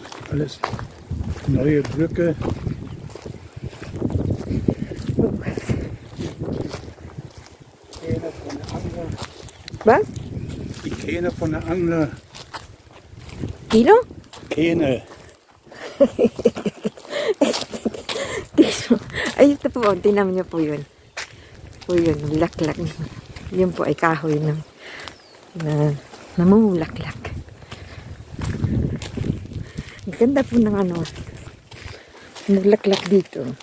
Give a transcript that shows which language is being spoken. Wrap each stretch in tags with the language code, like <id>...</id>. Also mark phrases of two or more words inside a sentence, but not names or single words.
<de>Alles neue Brücke. Kähne von der Angler. Was? Die Kähne von der Angler. Kilo? Kähne.</de> <tl>Ay, ito po, tingnan niyo po yun. Po yun, laklak. Yun po ay kahoy na namumulaklak. Ang ganda po ng ano, naglaklak dito.</tl>